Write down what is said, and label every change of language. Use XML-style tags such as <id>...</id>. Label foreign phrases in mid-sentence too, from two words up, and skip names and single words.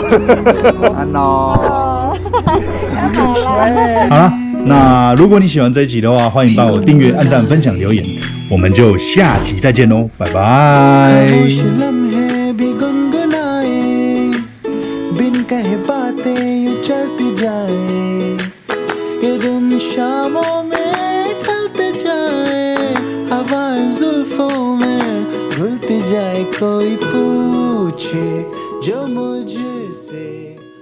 <zh>安喏。好了，那如果你喜欢这一集的话，欢迎帮我订阅、按赞、分享、留言，我们就下集再见喽，拜拜。</zh> <hi>शामों में ढलते जाए हवाएं जुल्फों में घुलती जाए कोई पूछे जो मुझसे</hi>